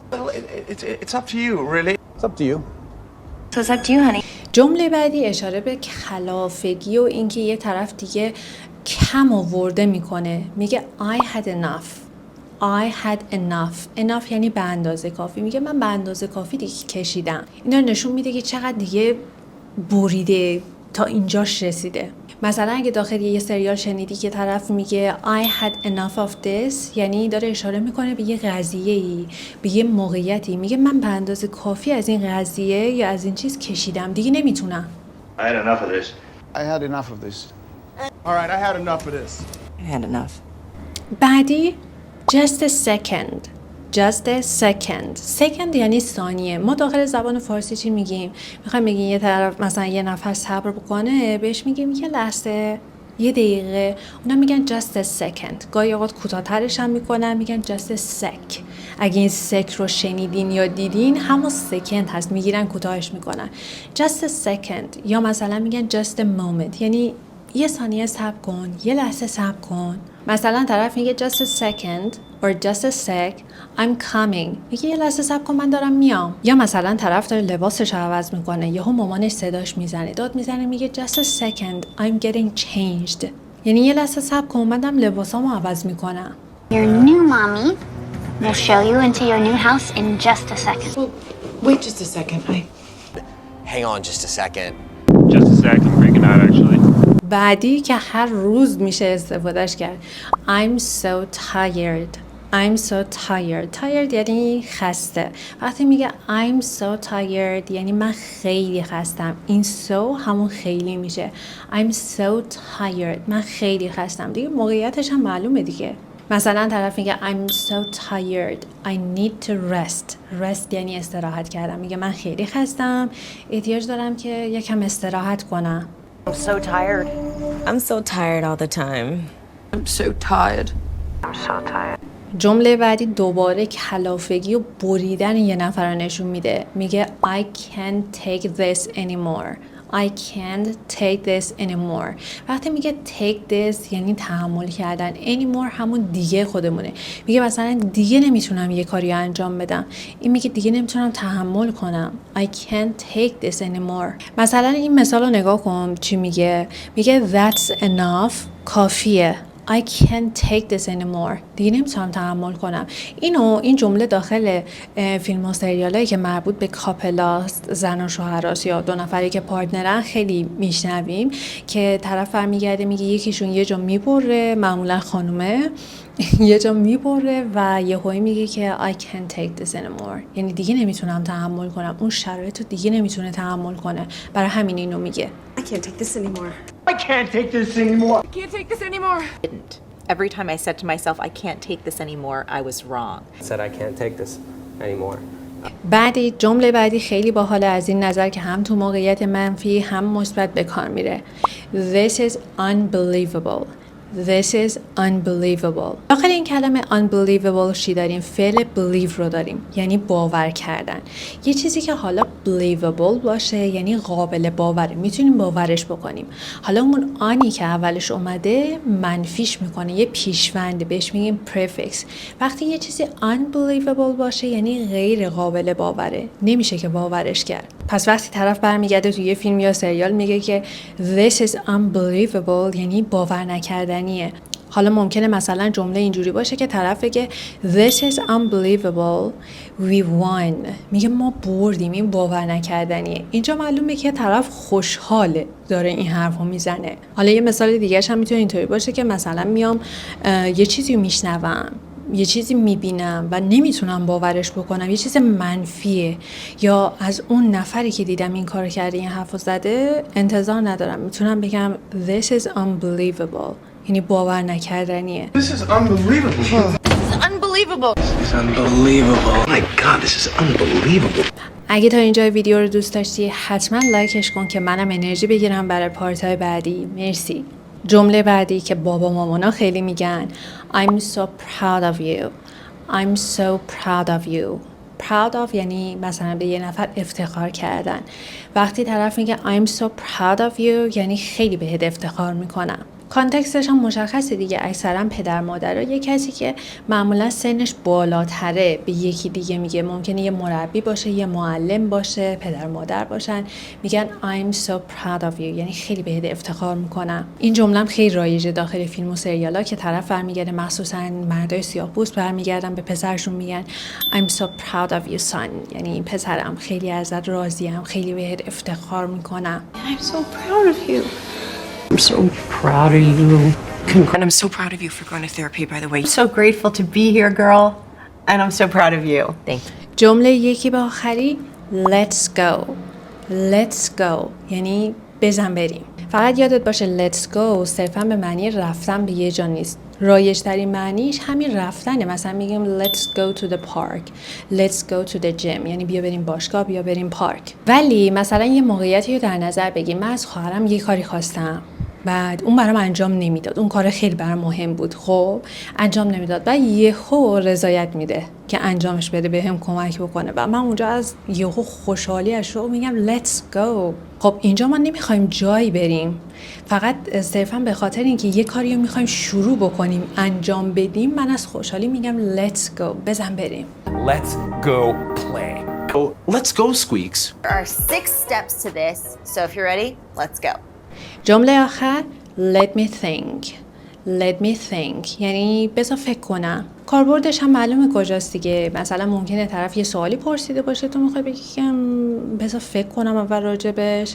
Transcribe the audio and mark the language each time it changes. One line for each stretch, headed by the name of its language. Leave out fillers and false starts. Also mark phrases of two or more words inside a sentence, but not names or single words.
English: Well, it's up to you, really. It's up to you. So it's up to you, honey.
Persian: جمله بعدی اشاره به کلافگی و اینکه یه طرف دیگه کم آورده میکنه.
English: میگه I had enough. I had enough
Persian: یعنی به اندازه کافی. میگه من به اندازه کافی دیگه کشیدم. اینا نشون میده که چقدر دیگه بریده تا اینجاش رسیده. مثلا اگه داخل یه سریال شنیدی که طرف میگه
English: I had enough of this
Persian: یعنی داره اشاره میکنه به یه قضیه‌ای، به یه موقعیتی. میگه من به اندازه کافی از این قضیه یا از این چیز کشیدم، دیگه نمیتونم.
English: I had enough of this. I had enough of this. All right, I had enough of this. I had enough.
Persian: بعدی
English: just a second
Persian: یعنی ثانیه. ما داخل زبان فارسی چی میگیم؟ میخوایم بگیم یه طرف مثلا یه نفر صبر بکنه، بهش میگیم یه لحظه، یه دقیقه. اونا میگن
English: just a second.
Persian: گاهی اوقات کوتاه‌ترش هم میکنن، میگن
English: just a sec.
Persian: اگه این سک رو شنیدین یا دیدین همون سکند هست، میگیرن کوتاهش میکنن
English: just a second.
Persian: یا مثلا میگن
English: just a moment
Persian: یعنی یه ثانیه صبر کن، یه لحظه صبر کن. مثلا طرف میگه
English: just a second or just a sec I'm coming
Persian: میگه یه لحظه صبر کن من دارم میام. یا مثلا طرف داره لباسش رو عوض میکنه، یهو مامانش صداش میزنه، داد میزنه، میگه
English: just a second I'm getting changed
Persian: یعنی یه لحظه صبر کن من دارم لباسامو عوض میکنم.
English: Your new mommy will show you into your new house in just a second. Well, wait just a second. Hang on just a second. Just a sec, I'm freaking out, actually.
Persian: بعدی که هر روز میشه استفادهش کرد
English: I'm so tired
Persian: یعنی خسته. وقتی میگه
English: I'm so tired
Persian: یعنی من خیلی خستم. این so همون خیلی میشه.
English: I'm so tired
Persian: من خیلی خستم دیگه، موقعیتش هم معلومه دیگه. مثلا طرف میگه
English: I'm so tired I need to rest
Persian: یعنی استراحت کردم. میگه من خیلی خستم، احتیاج دارم که یکم استراحت کنم.
English: I'm so tired. I'm so tired all the time. I'm so tired.
Persian: جمله بعدی دوباره کلافگی و بریدن یه نفر رو نشون میده.
English: میگه I can't take this anymore.
Persian: وقتی میگه
English: take this
Persian: یعنی تحمل کردن، anymore همون دیگه خودمونه. میگه مثلا دیگه نمیتونم یه کاری انجام بدم. این میگه دیگه نمیتونم تحمل کنم.
English: I can't take this anymore.
Persian: مثلا این مثال رو نگاه کن چی میگه.
English: میگه that's enough کافیه. I can't take this anymore
Persian: دیگه نمیتونم تحمل کنم. این جمله داخل فیلم و سریالایی که مربوط به کاپلاست، زن و شوهراست یا دو نفری که پارتنرن خیلی میشنویم که طرف برمیگرده میگه یکیشون یه جا میبره، معمولا خانومه یه جا میبره و یهویی میگه که
English: I can't take this anymore
Persian: یعنی دیگه نمیتونم تحمل کنم. اون شرایط رو دیگه نمیتونه تحمل کنه، برای همین اینو میگه.
English: I can't take this anymore. I can't take this anymore. I can't take this anymore. Didn't. Every time I said to myself, I can't take this anymore, I was wrong. I said I can't take this anymore.
Persian: بعدی جمله بعدی خیلی باحاله از این نظر که هم تو موقعیت منفی هم مثبت به کار میره.
English: This is unbelievable. This is unbelievable.
Persian: داخل این کلمه unbelievable چی داریم؟ فعل believe رو داریم، یعنی باور کردن. یه چیزی که حالا believable باشه یعنی قابل باوره، میتونیم باورش بکنیم. حالا اون آنی که اولش اومده منفیش میکنه، یه پیشونده، بهش میگیم prefix. وقتی یه چیزی unbelievable باشه یعنی غیر قابل باوره، نمیشه که باورش کرد. پس وقتی طرف برمیگرده توی یه فیلم یا سریال میگه که
English: this is unbelievable
Persian: یعنی باور نکردنیه. حالا ممکنه مثلا جمله اینجوری باشه که طرف بگه
English: this is unbelievable we won،
Persian: میگه ما بردیم، این باور نکردنیه. اینجا معلومه که طرف خوشحاله داره این حرفو میزنه. حالا یه مثال دیگه‌ش هم میتونه اینطوری باشه که مثلا میام یه چیزی رو میشنوم، یه چیزی میبینم و نمیتونم باورش بکنم، یه چیز منفیه، یا از اون نفری که دیدم این کار کرده این حرفو زده انتظار ندارم، میتونم بگم
English: this is unbelievable
Persian: یعنی باور نکردنیه.
English: This is unbelievable. This is unbelievable. This is unbelievable. My God, this is unbelievable.
Persian: اگه تا اینجا ویدیو رو دوست داشتی حتما لایکش کن که منم انرژی بگیرم برای پارت‌های بعدی. مرسی. جمله بعدی که بابا مامانا خیلی میگن
English: I'm so proud of you. I'm so proud of you. proud of
Persian: یعنی مثلا به یه نفر افتخار کردن. وقتی طرف میگه
English: I'm so proud of you
Persian: یعنی خیلی بهت افتخار میکنم. کانتکستش هم مشخصه دیگه، اکثرا پدر مادرها یه کسی که معمولا سنش بالاتره به یکی دیگه میگه، ممکنه یه مربی باشه، یه معلم باشه، پدر مادر باشن، میگن
English: I'm so proud of you
Persian: یعنی خیلی بهت افتخار میکنم. این جمله هم خیلی رایجه داخل فیلم و سریالا که طرف برمیگرده، مخصوصا مردای سیاه‌پوست برمیگردن به پسرشون میگن
English: I'm so proud of you son
Persian: یعنی پسرم خیلی ازت راضیم، خیلی بهت افتخار میکنم.
English: I'm so proud of you. I'm so proud of you. And I'm so proud of you for going to therapy, by the way. So grateful to be here, girl. And I'm so proud of you. Thank you.
Persian: جمله یکی به آخری
English: let's go. Let's go
Persian: یعنی بزن بریم. فقط یادت باشه
English: let's go
Persian: صرفا به معنی رفتن به یه جا نیست. رایج ترین معنیش همین رفتنه. مثلا میگیم
English: let's go to the park, let's go to the gym
Persian: یعنی بیا بریم باشگاه، بیا بریم پارک. ولی مثلا یه موقعیتی رو در نظر بگیم، من از خواهرم یه کاری خواستم، بعد اون برام انجام نمیداد، اون کار خیلی برام مهم بود، خب انجام نمیداد، بعد یهو رضایت میده که انجامش بده، بهم کمک بکنه و من اونجا از یهو خوشحالیش رو میگم
English: let's go.
Persian: خب اینجا ما نمیخوایم جایی بریم، فقط صرفا به خاطر اینکه یه کاری رو میخوایم شروع بکنیم، انجام بدیم، من از خوشحالی میگم
English: let's go
Persian: بزن بریم.
English: Let's go play. Oh, let's go, Squeaks. There are 6 steps to this, so if you're ready, let's go.
Persian: جمله آخر
English: let me think. Let me think
Persian: یعنی بذار فکر کنم. کاربردش هم معلومه کجاست دیگه. مثلا ممکنه طرف یه سوالی پرسیده باشه، تو میخوای بگی که بذار فکر کنم اول راجبش.